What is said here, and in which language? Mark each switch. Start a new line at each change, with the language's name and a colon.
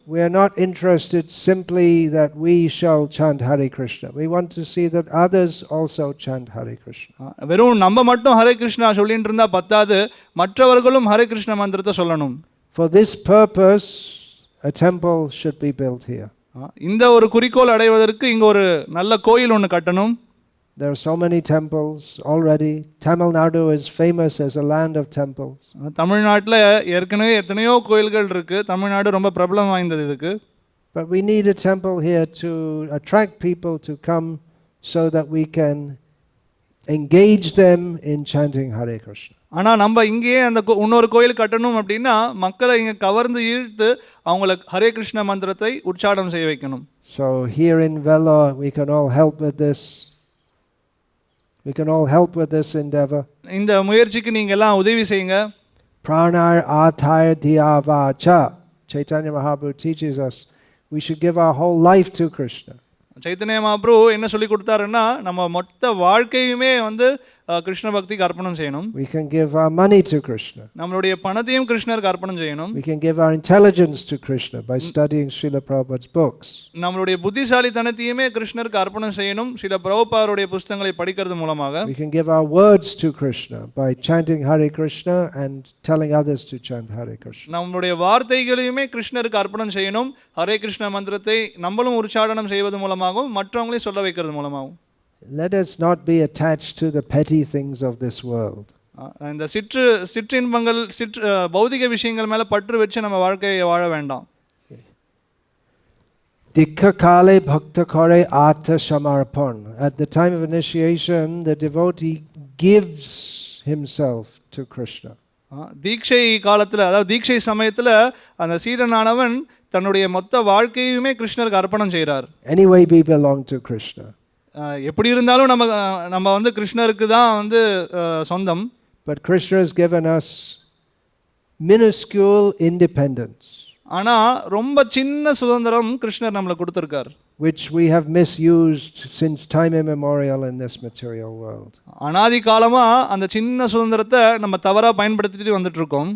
English: We are not interested simply that we shall chant Hare Krishna. We want to see that others also chant Hare Krishna.
Tamil: வெறும் நம்ம மட்டும் ஹரே கிருஷ்ணா சொல்லிட்டு இருந்தா பத்தாது, மற்றவர்களும் ஹரே கிருஷ்ண மந்திரத்தை சொல்லணும்.
English: For this purpose, a temple should be built here.
Tamil: இந்த ஒரு குறிக்கோள் அடைவதற்கு இங்க ஒரு நல்ல கோயில் ஒன்று கட்டணும்.
English: There are so many temples already. Tamil Nadu is famous as a land of temples.
Tamil: தமிழ்நாட்டில் ஏற்கனவே எத்தனையோ கோயில்கள் இருக்கு. தமிழ்நாடு ரொம்ப பிரபலம் வாய்ந்தது இதுக்கு.
English: But we need a temple here to attract people to come so that we can engage them in chanting Hare Krishna.
Tamil: ஆனால் நம்ம இங்கேயே அந்த இன்னொரு கோயில் கட்டணும் அப்படின்னா மக்களை இங்கே கவர்ந்து ஈர்த்து அவங்கள ஹரே கிருஷ்ண மந்திரத்தை உச்சாரணம் செய்ய வைக்கணும்.
English: So here in Vellore we can all help with this. We can all help with this endeavor.
Tamil: இந்த முயற்சிக்கு நீங்க எல்லாம் உதவி செய்யுங்க.
Sanskrit: Pranar athar dhyavacha.
English: Chaitanya Mahaprabhu teaches us we should give our whole life to Krishna.
Tamil: Chaitanya Mahaprabhu என்ன சொல்லி கொடுத்தாருன்னா நம்ம மொத்த வாழ்க்கையுமே வந்து கிருஷ்ண பக்திக்கு அர்ப்பணம் செய்யணும்.
English: We can give our money to Krishna.
Tamil: நம்மளுடைய பணத்தையும் கிருஷ்ணருக்கு அர்ப்பணம் செய்யணும்.
English: We can give our intelligence to Krishna by studying Srila Prabhupada's books.
Tamil: நம்மளுடைய புத்திசாலித்தனத்தையுமே கிருஷ்ணருக்கு அர்ப்பணம் செய்யணும் ஸ்ரீல பிரபுபாதருடைய புத்தகங்களை படிக்கிறது மூலமாக.
English: We can give our words to Krishna by chanting Hare Krishna and telling others to chant Hare Krishna.
Tamil: நம்மளுடைய வார்த்தைகளையுமே கிருஷ்ணருக்கு அர்ப்பணம் செய்யணும். ஹரே கிருஷ்ண மந்திரத்தை நம்மளும் உச்சாரணம் செய்வது மூலமாகவும் மற்றவங்களையும் சொல்ல வைக்கிறது மூலமாகவும்.
English: Let us not be attached to the petty things of this world.
Tamil: இந்த சிற்றின்பங்கள் பௌதிக விஷயங்கள் மேல பற்று வச்சு நம்ம வாழ்க்கையை வாழ வேண்டாம்.
Bangla: Dikha kale bhakta kare atha samarpan.
English: At the time of initiation, the devotee gives himself to Krishna.
Tamil: தீட்சை காலத்துல அதாவது தீட்சை சமயத்துல அந்த சீடனானவன் தன்னுடைய மொத்த வாழ்க்கையுமே கிருஷ்ணருக்கு அர்ப்பணம் செய்கிறார்.
English: Anyway, we belong to Krishna.
Tamil: எப்படி இருந்தாலும் நம்ம வந்து கிருஷ்ணருக்கு தான் வந்து சொந்தம்.
English: But Krishna has given us minuscule independence.
Tamil: ஆனா ரொம்ப சின்ன சுதந்திரம் கிருஷ்ணர் நம்மளுக்கு கொடுத்திருக்கார்.
English: Which we have misused since time immemorial in this material world.
Tamil: அனாதி காலமா அந்த சின்ன சுதந்திரத்தை நம்ம தவறா பயன்படுத்திட்டு வந்துட்டு இருக்கோம்.